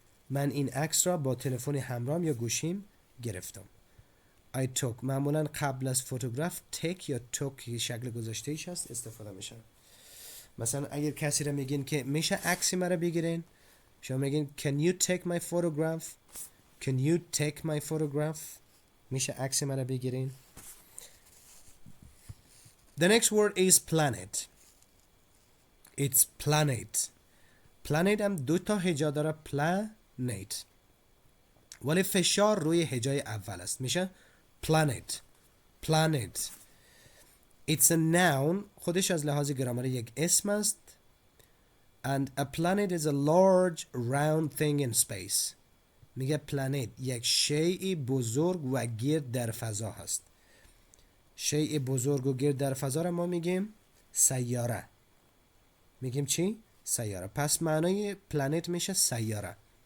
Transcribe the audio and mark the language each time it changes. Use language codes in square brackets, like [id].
[fa] من این عکس را با تلفن همراهم یا گوشیم گرفتم. I took معمولا قبل از فوتوگراف take یا took که شکل گذاشته ایش هست استفاده میشه. مثلا اگر کسی رو میگین که میشه عکسی مرا بگیرین، شما میگین [en] can you take my photograph. Can you take my photograph. [fa] میشه عکسی مرا بگیرین. [en] The next word is planet. It's planet. [fa] planet هم دو تا هجا داره planet، ولی فشار روی هجای اول است، میشه planet. [en] planet. It's a noun. [fa] خودش از لحاظ گرامری یک اسم است. [en] And a planet is a large round thing in space. [fa] میگه planet یک شیء بزرگ و گرد در فضا هست. شیء بزرگ و گرد در فضا را ما میگیم سیاره. میگیم چی؟ سیاره. پس معنای پلنت میشه سیاره.